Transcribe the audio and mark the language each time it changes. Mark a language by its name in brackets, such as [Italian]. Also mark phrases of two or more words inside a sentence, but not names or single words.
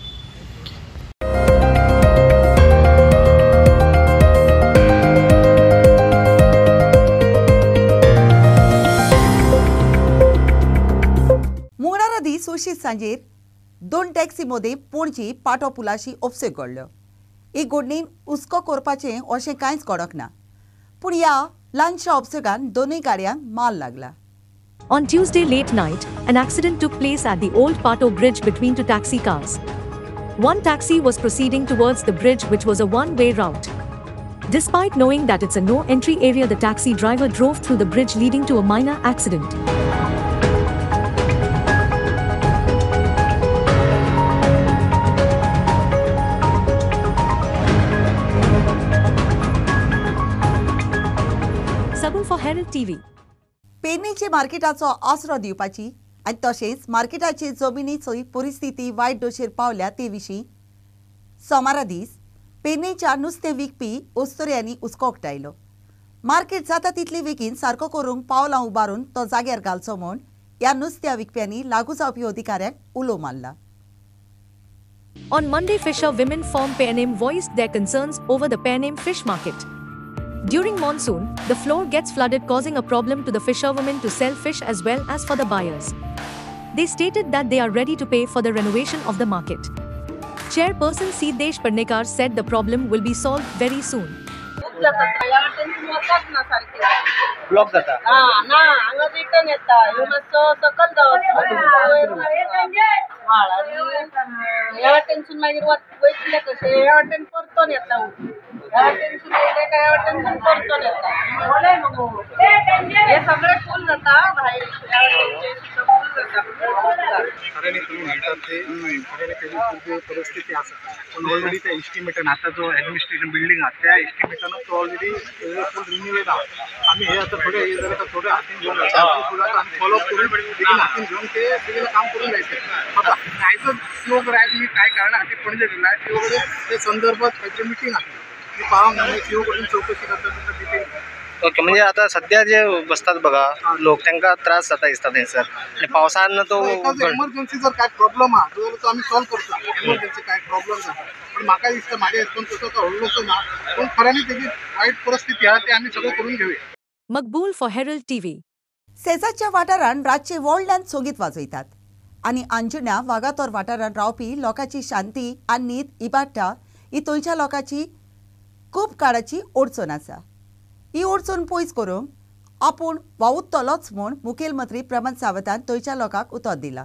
[Konkani] सुशीत सांजेर दोन टॅक्सी मदीं पणजी पाटो पुलाशी उपसेक घडलो ही घडणीन हुस्को करपाचें अशें कांयच कडक ना पूण ह्या ल्हानशा उपसेकान दोनूय गाडयांक माल लागला [English] On Tuesday late night, an accident took place at the Old Pato Bridge between two taxi cars. One taxi was proceeding towards the bridge, which was a one-way route. Despite knowing that it's a no-entry area, the taxi driver drove through the bridge, leading to a minor accident. Sabul for Herald TV. [Konkani] पेडणेचे मार्केटाचो आसरो दिवपाची आनी तशेंच मार्केटाची जमनीचो परिस्थिती वायट दोशेर पावल्या ते विशीं सोमारा दीस पेडणेच्या नुस्तें विकपी ओस्तोऱ्यांनी हुस्को उक्तायलो मार्केट जाता तितली बेगीन सारको करूंक पावलां उबारून तो जाग्यार घालचो म्हूण ह्या नुस्त्या विकप्यांनी लागू जावपी अधिकाऱ्यांक उलो मारला [English] On Monday, fisher women from Penem voiced their concerns over the Penem fish market. During monsoon, the floor gets flooded, causing a problem to the fisherwomen to sell fish as well as for the buyers. They stated that they are ready to pay for the renovation of the market. Chairperson Siddesh Parnekar said the problem will be solved very soon. [Konkani] ब्लॉक जाता ना हांगा रिटर्न येता ह्यो मातसो सकल जावं ह्या वाटेनसून मागीर वयतले कशें ह्या वाटेन परतोन येता ह्या वाटेनसून येयले काय ह्या वाटेनसून परतोन येता हे सगळें फूल जाता भायर ह्या वाटेनचें सुद्दां फूल जाता [Marathi] खऱ्याने तुम्ही म्हणतात ते खऱ्याने त्याची पूर्व परिस्थिती आसा पण ऑलरेडी त्या एस्टिमेटान आता जो [English] administration building [Marathi] आहा त्या एस्टिमेटान तो ऑलरेडी [English] full renovate [Marathi] आहा आम्ही हे आता थोडे हे जर थोडे हातीन घेऊन आम्ही फॉलोअप करून बेगीन हातीन घेऊन ते बेगीन काम करून जायचं आता कायचं स्लो करायचं मी काय कारण हाती पणजे दिला ती वगैरे ते संदर्भात काहीतरी मिटिंग आसली मी पाहून सीओ कडून चौकशी करता डिटेल ओके म्हणजे आता सध्या जे बसतात बघा लोक त्यांना त्रास जाता दिसता थंयसर आणि पावसान तो एमर्जन्सी जर काय प्रॉब्लेम आहा तो आम्ही सॉल्व करता एमर्जन्सी काय प्रॉब्लेम जाता पण [Konkani] म्हाका दिसता [Marathi] माझ्या हितून तसो तो व्हडलोसो ना पण खऱ्यांनी त्याची वाईट परिस्थिती आहा ते आम्ही सगळं करून घेऊया [English] Maqbool for Herald TV. [Konkani] सेजाच्या वाठारान रातचे व्हडल्यान सोगीत वाजयतात आनी अंजुण्या वागातोर वाठारान रावपी लोकांची शांती आनी न्हीद इबाडटा ही थंयच्या लोकांची खूब काळाची अडचण आसा ही अडचण पयस करूंक आपूण वावुरतलोच म्हूण मुखेलमंत्री प्रमोद सावंतान थंयच्या लोकांक उतर दिला.